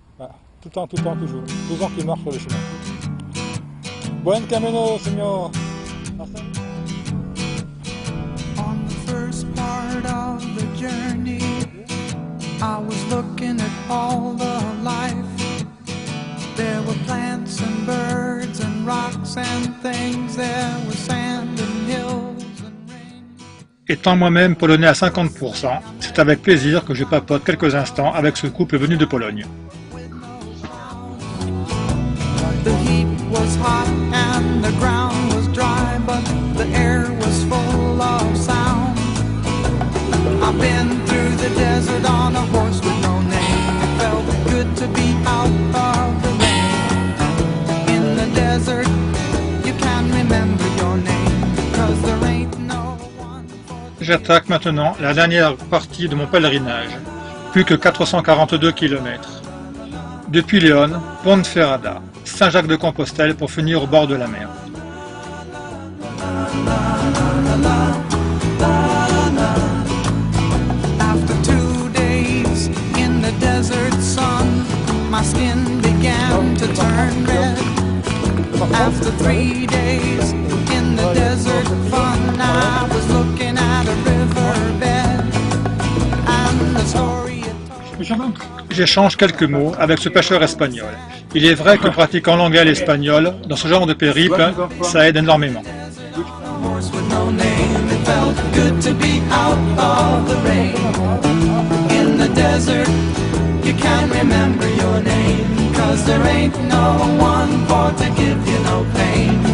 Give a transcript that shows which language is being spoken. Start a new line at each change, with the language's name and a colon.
French: Ah, tout le temps, toujours. 12 ans qu'il marche sur le chemin.
Spanish: Buen camino, señor.
English: On the first part of the journey, I was looking at all the life. There were plants and birds and rocks and things. There was sand and hills and rain.
French: Étant moi-même polonais à 50%, c'est avec plaisir que je papote quelques instants avec ce couple venu de Pologne.
English: The heat was hot and the ground was dry, but the air was full of sound. I've been through the desert on a horse with no name. It felt good to be out of the rain. In the desert, you can remember your name, 'cause there ain't no one for...
French: J'attaque maintenant la dernière partie de mon pèlerinage, plus que 442 km. Depuis Léon, Ponferrada, Saint-Jacques-de-Compostelle pour finir au bord de la mer.
English: After 2 days in the desert sun, my skin began to turn red. After 3 days in the desert fun, I was looking at a riverbed, and the story it told.
French: J'échange quelques mots avec ce pêcheur espagnol. Il est vrai que pratiquant l'anglais et l'espagnol, dans ce genre de périple, ça aide énormément.
English: Horse with no name, it felt good to be out of the rain. In the desert, you can't remember your name, 'cause there ain't no one for to give you no pain.